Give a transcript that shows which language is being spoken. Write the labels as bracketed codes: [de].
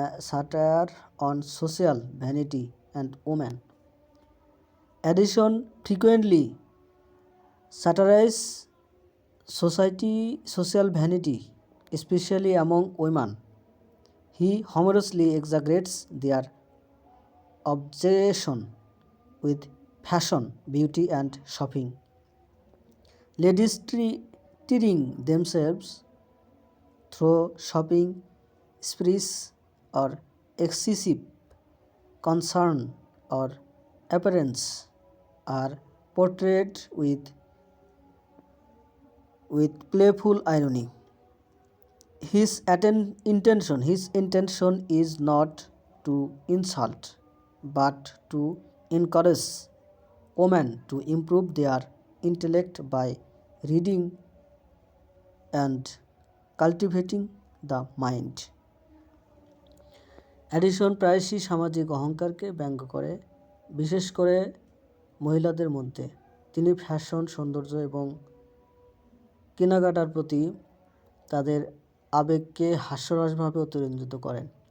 [en] Satire on social vanity and woman. Addison frequently satirizes social vanity, especially among women. He humorously exaggerates their obsession with fashion, beauty, and shopping. Ladies tearing themselves through shopping sprees or excessive concern or appearance are portrayed with playful irony. His intention is not to insult but to encourage women to improve their intellect by reading and cultivating the mind. [bn] Edison প্রায়শই সামাজিক অহংকারকে ব্যঙ্গ করে, বিশেষ করে মহিলাদের মধ্যে। তিনি fashion, সৌন্দর্য এবং কেনাকাটার প্রতি তাদের আবেগকে হাস্যরসভাবে অতিরঞ্জিত করেন।